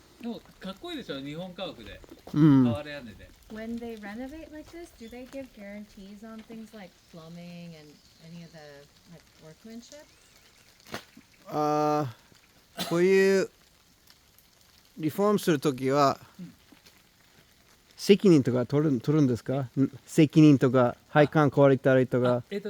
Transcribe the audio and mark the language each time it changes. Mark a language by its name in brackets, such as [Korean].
[Japanese] でもかっこいいでしょ、日本家屋で。 Mm. 瓦屋根で。 [English] When they renovate like this, do they give guarantees on things like plumbing and any of the like workmanship? [Japanese] こういうリフォームするときは責任とか取るんですか？責任とか配管壊れたりとか。